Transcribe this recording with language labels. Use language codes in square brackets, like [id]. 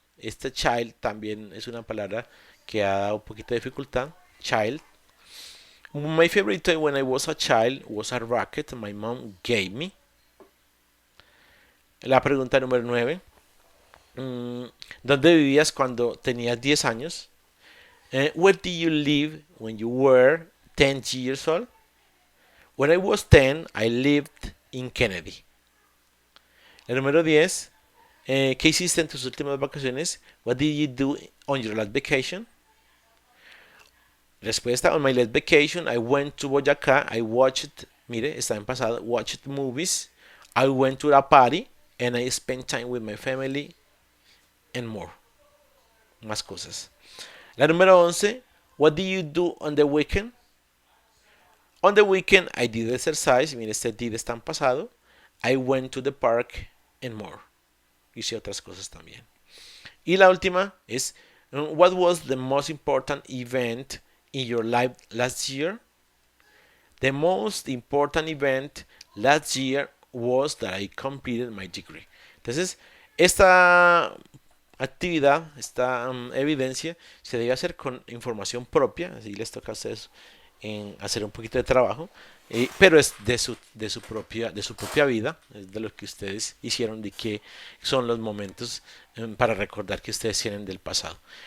[es] Este child también es una palabra que ha dado un poquito de dificultad. [en] Child. My favorite toy when I was a child was a racket my mom gave me. [es] La pregunta número 9. ¿Dónde vivías cuando tenías 10 años? [en] Where did you live when you were 10 years old? When I was 10, I lived in Kennedy. [es] El número 10. ¿Qué hiciste en tus últimas vacaciones? [en] What did you do on your last vacation? [es] Respuesta, [en] on my last vacation, I went to Boyacá, I watched, [es] mire, está en pasado, [en] watched movies, I went to a party, and I spent time with my family, and more. [es] Más cosas. La número 11, [en] what do you do on the weekend? On the weekend, I did exercise, [es] mire, este did está en pasado, [en] I went to the park, and more. [es] Hice otras cosas también. Y la última es, [en] what was the most important event in your life last year? The most important event last year was that I completed my degree. [es] Entonces, esta actividad, esta evidencia, se debe hacer con información propia, así les toca a ustedes en hacer un poquito de trabajo, pero es de su propia vida, es de lo que ustedes hicieron, de que son los momentos para recordar que ustedes tienen del pasado.